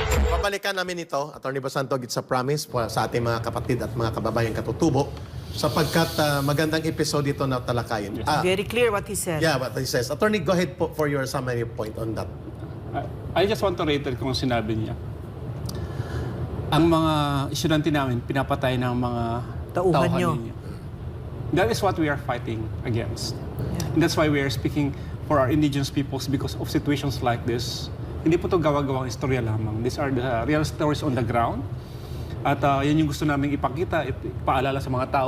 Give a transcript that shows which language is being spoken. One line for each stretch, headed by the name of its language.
Filipino: Babalikan namin ito, Attorney Bosantog,
English: it's a promise
Filipino: sa ating mga kapatid at mga kababayang katutubo sapagkat magandang episode ito na talakayin.
English: Very clear what he said. Yeah, what he says. Attorney, go ahead po for your summary point on that. I just want to reiterate
Filipino: kung sinabi niya. Ang mga estudyante namin, pinapatay ng mga Tauhan nyo. ninyo.
English: That is what we are fighting against. And that's why we are speaking for our indigenous peoples because of situations like this.
Filipino: Hindi po ito gawa-gawang istorya lamang.
English: These are the real stories on the ground.
Filipino: At yan yung gusto namin ipakita, ipaalala sa mga tao.